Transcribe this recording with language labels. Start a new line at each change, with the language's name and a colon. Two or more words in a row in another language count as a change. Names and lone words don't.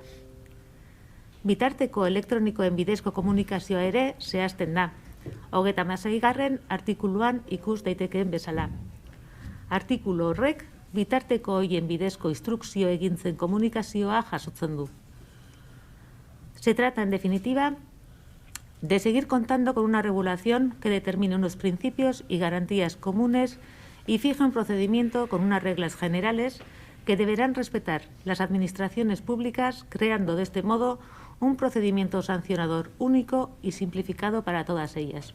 Basque: Bitarteko elektronikoen bidezko komunikazioa ere zehazten da. 36. artikuluan ikus daitekeen bezala. Artikulu horrek bitarteko horien bidezko instrukzio egintzen komunikazioa jasotzen du.
Spanish: Se trata, en definitiva, de seguir contando con una regulación que determine unos principios y garantías comunes y fija un procedimiento con unas reglas generales que deberán respetar las administraciones públicas, creando de este modo un procedimiento sancionador único y simplificado para todas ellas.